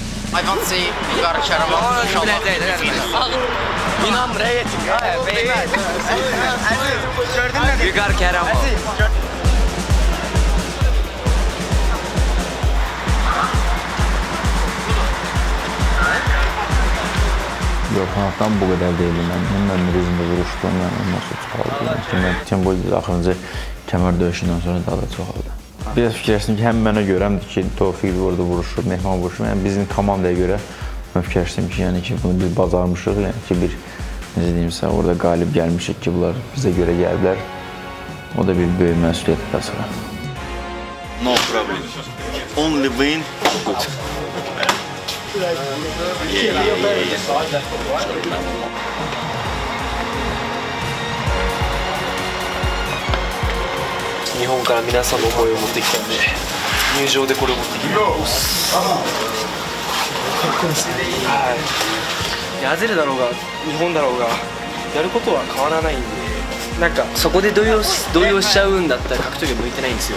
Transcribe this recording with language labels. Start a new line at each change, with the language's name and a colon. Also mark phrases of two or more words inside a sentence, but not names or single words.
English: I don't see Uygar Karamov.
Turkish: İnan buraya geçin. Uygar Karamov.
Azerbaijani: Yok, kanatdan bu qədər deyildi mən. Mən rizmdə vuruşdum, yəni ondan sonra çoxaldı. Tempo axırıncı kəmər döyüşündən sonra daha da çoxaldı. Biraz fikirləşdim ki, həm mənə görəmdir ki, Tofiq orada vuruşur, Mehman vuruşur. Yəni bizim komandaya görə mən fikirləşdim ki, yəni ki, bunu biz bacarmışıq, yəni ki, bir necə deyimsə, orada qalib gəlmişik ki, bunlar bizə görə gəliblər. O da bir böyük məsuliyyətdir sonra.
English: No problem. Only win. Good. Yeah.
Japanese: 日本から皆さんの思いを持ってきたんで、入場でこれを持ってきます。アゼルだろうが日本だろうがやることは変わらないんで、なんかそこで動揺しちゃうんだったら格闘技は向いてないんですよ。